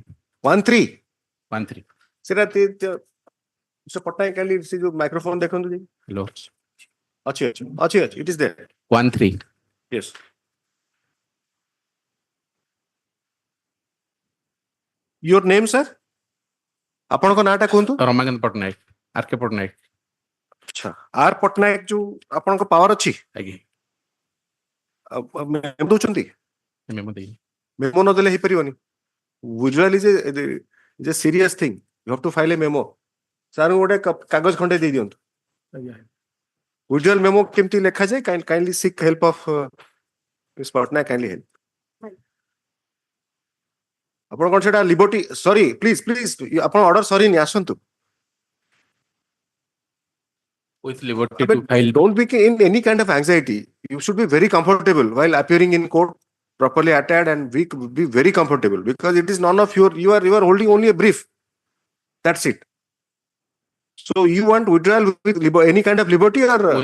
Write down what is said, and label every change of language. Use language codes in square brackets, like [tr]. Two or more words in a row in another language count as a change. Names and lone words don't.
[en] 13. 13. Sir, Mr. Patnaik, kindly see the microphone. Hello. Achi, it is there. 13. Yes. Your name, sir? [or] ଆପଣଙ୍କ ନାଁଟା କୁହନ୍ତୁ। ରମାକାନ୍ତ ପଟ୍ଟନାୟକ, ଆରକେ ପଟ୍ଟନାୟକ। ଆଚ୍ଛା, ଆର ପଟ୍ଟନାୟକ ଯୋଉ ଆପଣଙ୍କ ପାୱାର ଅଛି? ଆଜ୍ଞା। ମେମୋ ଦଉଛନ୍ତି? ମେମୋ ଦେଇ। ମେମୋ ନ ଦେଲେ ହେଇପାରିବନି। [en] Withdrawal is a serious thing. You have to file a memo. [or] ସାର୍ ଗୋଟେ କାଗଜ ଖଣ୍ଡେ ଦେଇ ଦିଅନ୍ତୁ। [en] Withdrawal memo [or] କେମିତି ଲେଖାଯାଏ? [en] Kindly seek help of Ms. Patnaik, kindly help. [or] ଆପଣ କଣ ସେଟା [en] liberty sorry please [or] ଆପଣ ଅର୍ଡର ସରିନି ଆସନ୍ତୁ। [en] With liberty to file. Don't be in any kind of anxiety. You should be very comfortable while appearing in court, properly attired, and be very comfortable because it is none of you are holding only a brief. That's it. So you want withdrawal with any kind of liberty or